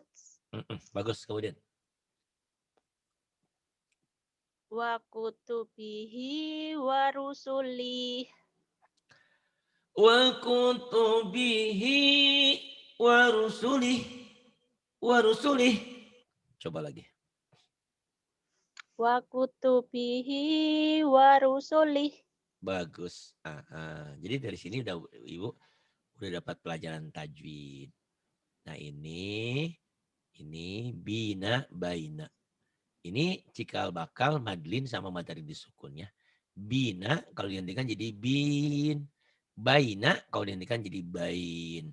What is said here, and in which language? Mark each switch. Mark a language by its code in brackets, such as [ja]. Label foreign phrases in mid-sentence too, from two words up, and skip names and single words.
[id] Bagus, kemudian. [ar] وَكُتُبِهِ وَرُسُلِهِ. وَكُتُبِهِ وَرُسُلِهِ. وَرُسُلِهِ. [id] Coba lagi. [ar] وَكُتُبِهِ وَرُسُلِهِ. [id] Bagus. Jadi dari sini udah Ibu udah dapat pelajaran tajwid. Nah ini bina baina. Ini cikal bakal madlin sama matahari disukun ya. Bina kalau dihentikan jadi bin. Baina kalau dihentikan jadi bain.